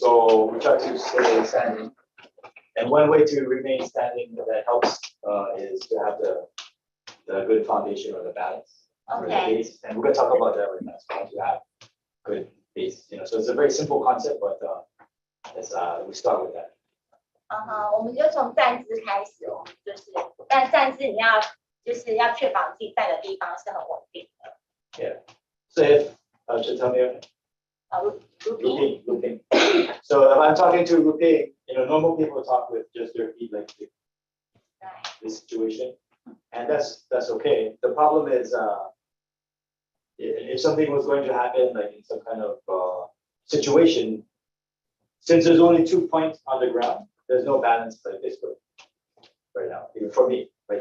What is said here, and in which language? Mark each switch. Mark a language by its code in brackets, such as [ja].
[en] So we try to stay standing. And one way to remain standing that helps is to have the good foundation or the balance. Or the base. And we're going to talk about that right now. So once you have good base, so it's a very simple concept, but we start with that. [zh] 我们就从站姿开始，我们但站姿你要确保自己站的地方是很稳定的。 [en] Yeah. So if should tell me. Looping. So if I'm talking to Ruping, normal people talk with just their feet like this situation, and that's okay. The problem is if something was going to happen, like in some kind of situation, since there's only 2 points on the ground, there's no balance like this way right now, even for me, right?